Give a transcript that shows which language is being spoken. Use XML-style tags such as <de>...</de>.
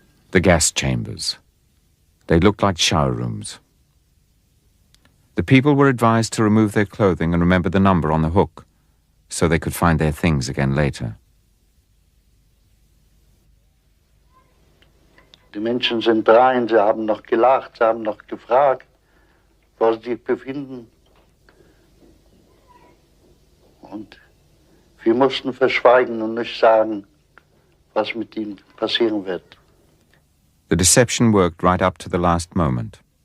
<en>The gas chambers. They looked like shower rooms. The people were advised to remove their clothing and remember the number on the hook, so they could find their things again later.</en> <de>Die Menschen sind rein, sie haben noch gelacht, sie haben noch gefragt, wo sie sich befinden. Und wir mussten verschweigen und nicht sagen, was mit ihnen passieren wird.</de> <en>The deception worked right up to the last moment.</en>